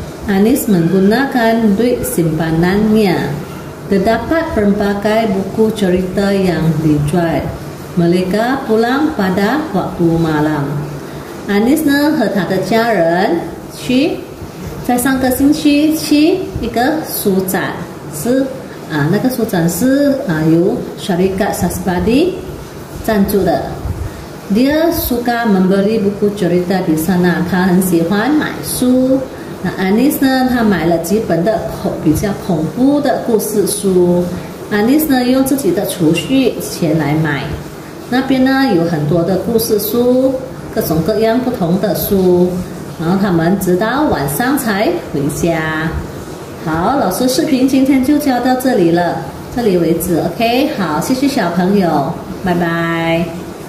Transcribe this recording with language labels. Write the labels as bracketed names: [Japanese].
[Malay] Anis menggunakan duit simpanannya. Terdapat berbagai buku cerita yang dijual. mereka pulang pada waktu malam. [Chinese] Anis 呢和他的家人在上个星期去一个书展，是那个书展是由 Syarikat Sasbadi 赞助的。 [Malay] Dia suka membeli buku cerita di sana， [Chinese] 他很喜欢买书。那 Anis 呢，他买了几本的比较恐怖的故事书。 Anis 呢用自己的储蓄钱来买，那边呢有很多的故事书，各种各样不同的书。然后他们直到晚上才回家。好，老师视频今天就教到这里了，这里为止 ，OK， 好，谢谢小朋友，拜拜。